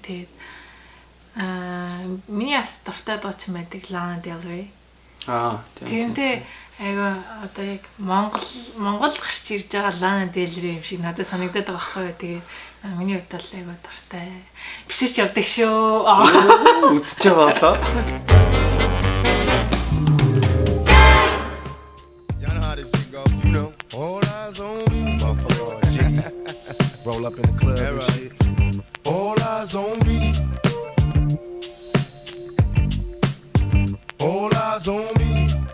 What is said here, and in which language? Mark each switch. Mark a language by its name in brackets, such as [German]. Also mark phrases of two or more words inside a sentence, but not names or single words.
[Mongolian] Тэгээд миний бас дуртай дуучин байдаг Lana Del Rey. Тэгэнтэй айгу одоо яг Монголд гарч ирж байгаа Lana Del Rey юм шиг надад санагдаад байгаа байхгүй юу. Тэгээд миний хувьд л айгу дуртай. Биширч явдаг шүү. Үдчихэж байгаа болоо. [English] Y'all know how this shit go, you know. All eyes on me, motherfucker. G. Roll up in the club and shit. All eyes on me. All eyes on me.